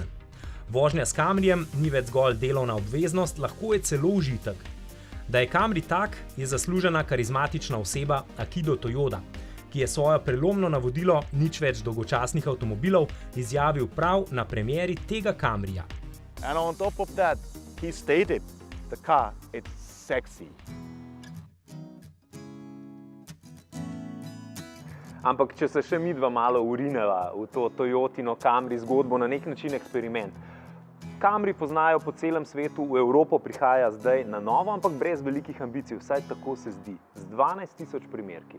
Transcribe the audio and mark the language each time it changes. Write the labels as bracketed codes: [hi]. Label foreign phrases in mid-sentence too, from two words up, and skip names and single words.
[sl] Vožnja s Camryjem ni več zgolj delovna obveznost, lahko je celo užitek. Da je Camry tak, je zaslužena karizmatična oseba Akido Toyoda, ki je svojo prelomno navodilo nič več dolgočasnih avtomobilov izjavil prav na premieri tega Camryja. [en] And on top of that, he stated, the car, it's sexy. [sl] Ampak če se še midva malo urineva v to Toyotino Camry zgodbo, na nek način eksperiment. Camry poznajo po celem svetu, v Evropo prihaja zdaj na novo, ampak brez velikih ambicij, vsaj tako se zdi, z 12.000 primerki.